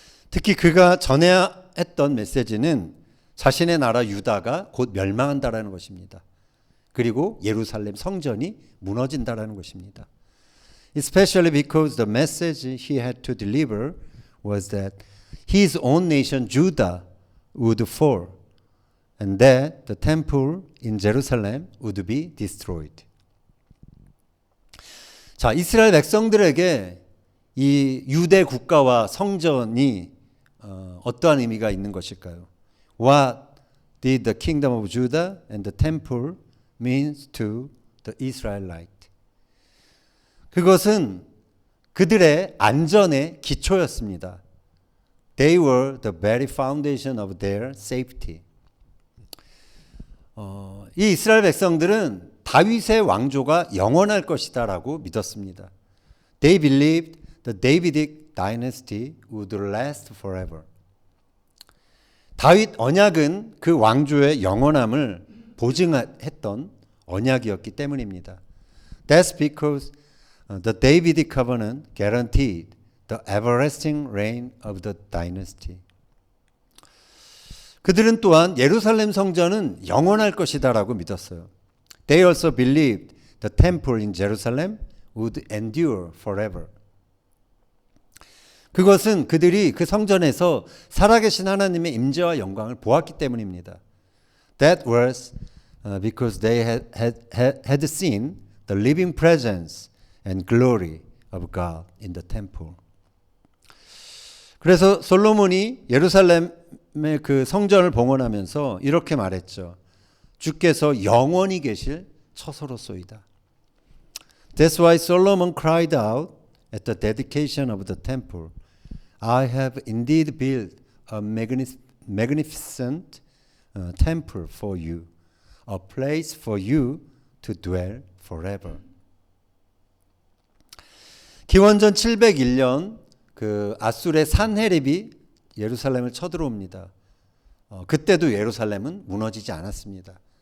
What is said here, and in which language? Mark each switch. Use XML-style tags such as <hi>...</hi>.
<ko>특히 그가 전해야 했던 메시지는 자신의 나라 유다가 곧 멸망한다라는 것입니다. 그리고 예루살렘 성전이 무너진다라는 것입니다.</ko> <en>Especially because the message he had to deliver was that his own nation Judah would fall and that the temple in Jerusalem would be destroyed.</en> <ko>자, 이스라엘 백성들에게 이 유대 국가와 성전이 어떠한 의미가 있는 것일까요?</ko> <en>What did the kingdom of Judah and the temple means to the Israelite?</en> <ko>그것은 그들의 안전의 기초였습니다.</ko> <en>They were the very foundation of their safety.</en> <ko>이 이스라엘 백성들은 다윗의 왕조가 영원할 것이다라고 믿었습니다.</ko> <en>They believed the Davidic dynasty would last forever.</en> <ko>다윗 언약은 그 왕조의 영원함을 보증했던 언약이었기 때문입니다.</ko> <en>That's because the Davidic covenant guaranteed the everlasting reign of the dynasty.</en> <ko>그들은 또한 예루살렘 성전은 영원할 것이다라고 믿었어요.</ko> <en>They also believed the temple in Jerusalem would endure forever.</en> <ko>그것은 그들이 그 성전에서 살아계신 하나님의 임재와 영광을 보았기 때문입니다.</ko> <en>That was because they had seen the living presence and glory of God in the temple.</en> <ko>그래서 솔로몬이 예루살렘의 그 성전을 봉헌하면서 이렇게 말했죠. 주께서 영원히 계실 처소로소이다.</ko> <en>That's why Solomon cried out at the dedication of the temple. I have indeed built a magnificent temple for you, a place for you to dwell forever.</en> <ko>기원전 701년 그 아술의 산헤립이 예루살렘을 쳐들어옵니다. 그때도 예루살렘은 무너지지 않았습니다.</ko>